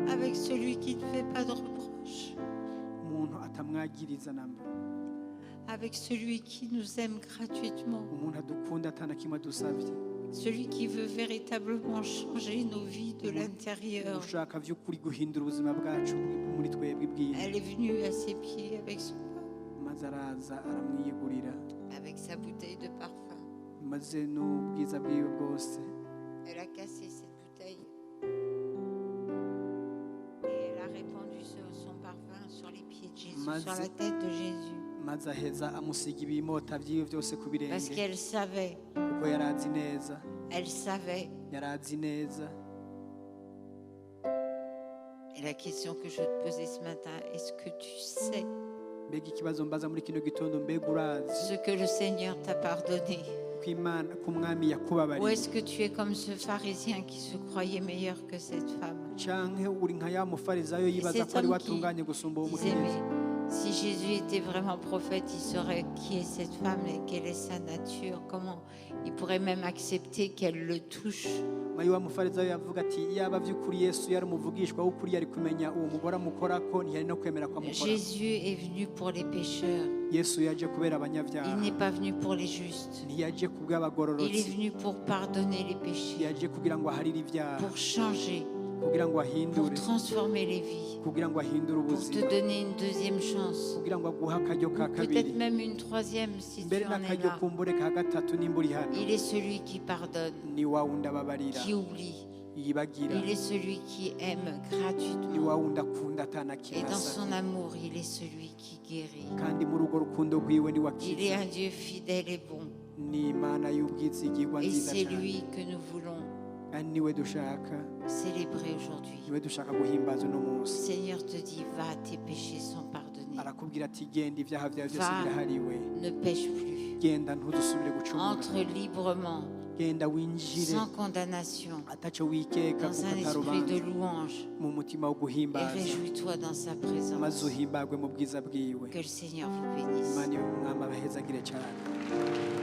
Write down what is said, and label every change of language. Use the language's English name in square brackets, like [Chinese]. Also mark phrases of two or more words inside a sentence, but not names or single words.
[French] avec celui qui ne fait pas de reproches, [Rundi] umuntu atamwagiriza namba, [French] avec celui qui nous aime gratuitement, [Rundi] umuntu adukunda atana kimwe adusabye, [French] celui qui veut véritablement changer nos vies de l'intérieur. [Rundi] ushaka vy'ukuri guhindura ubuzima bwacu muri twebwe bwiwe. [French] Elle est venue à ses pieds avec son pain, [Rundi] Maze araza aramwiyegurira, [French] avec sa bouteille de parfum. [Rundi] maze n'ubwiza bwiwe bwose. [French] Elle a cassé cette bouteille et elle a répandu son parfum sur les pieds de Jésus, [Rundi] Maze- [French] sur la tête de Jésus. [Rundi] maze aheza amusiga ibimota vyiwe vyose ku [French] Parce [Rundi] birenge, [French] qu'elle savait, [Rundi] kuko yari azi neza, [French] elle savait. [Rundi] yari azi neza. [French] Et la question que je veux te poser ce matin, est-ce que tu sais [Rundi] Mbega ikibazo mbaza muri kino gitondo, mbega urazi [French] ce que le Seigneur t'a pardonné? [Rundi] ko umwami [French] Ou [Rundi] yakubabariye, [French] est-ce que tu es comme ce pharisien qui se croyait meilleur que cette femme? [Rundi] canke uri nka ya mufarizayo yibaza ko ari watunganye gusumba uwo [French] Disait, [Rundi] mukenyezi? [French] mais si Jésus était vraiment prophète, il saurait qui est cette femme et quelle est sa nature. Comment il pourrait même accepter qu'elle le touche? [Rundi] mayi wa mufarizayo yavuga ati yaba vy'ukuri Yesu yari umuvugishwa w'ukuri yari kumenya uwo mugore amukorako, ntiyari no kwemera ko amukora. [French] Jésus est venu pour les pécheurs. [Rundi] Yesu yaje kubera [French] Il [Rundi] abanyabyaha, [French] n'est pas venu pour les justes. [Rundi] ntiyaje [French] Il est [Rundi] kubw'abagororotsi, [French] venu pour pardonner les péchés, [Rundi] yaje kugira ngo aharire ibyaha, [French] pour changer, [Rundi] kugira ngo [French] pour [Rundi] ahindure, [French] transformer les vies, [Rundi] kugira ngo ahindure [French] pour te [Rundi] ubuzima, [French] donner une deuxième chance, [Rundi] kugira ngo aguhe akaryo ka [French] peut-être [Rundi] kabiri, [French] même une troisième si tu [Rundi] mbere [French] en es [Rundi] n'akaryo [French] là. [Rundi] kumbure ka gatatu nimba uri hano. [French] Il est celui qui pardonne, [Rundi] Ni wa wundi ababarira, [French] qui oublie. [Rundi] yibagira, [French] Il est celui qui aime [Rundi] ni [French] gratuitement. [Rundi] wa wundi akunda atana [French] Et [Rundi] kimwe [French] dans [Rundi] asabye. [French] son amour, il est celui qui guérit. [Rundi] Kandi muri urwo rukundo rwiwe ni [French] Il est [Rundi] wakiza, [French] un Dieu fidèle et bon. [Rundi] ni Imana y'ubwizigirwa [French] Et [Rundi] nziza [French] c'est [Rundi] cyane, [French] lui que nous voulons [Rundi] kandi niwe dushaka, [French] célébrer aujourd'hui. [Rundi] niwe dushaka guhimbaza uno [French] Le [Rundi] munsi. [French] Seigneur te dit, va, tes péchés sont pardonnés. [Rundi] Arakubwira ati genda ibyaha byawe byose [French] Va. [Rundi] birahariwe, [French] Ne pêche plus. [Rundi] genda ntuzusubire gucumura, [French] Entre librement, [Rundi] genda winjire [French] sans condamnation, [Rundi] ataco wikeka [French] dans [Rundi] kuko [French] un esprit de [Rundi] atarubanza, [French] louange. [Rundi] mu mutima wo [French] Et [Rundi] guhimbaza, [French] réjouis-toi dans sa [Rundi] maze [French] présence. [Rundi] uhimbagwe mu bwiza bwiwe. [French] Que le Seigneur vous bénisse. [Rundi] Imana y'umwami abahezagire cyane.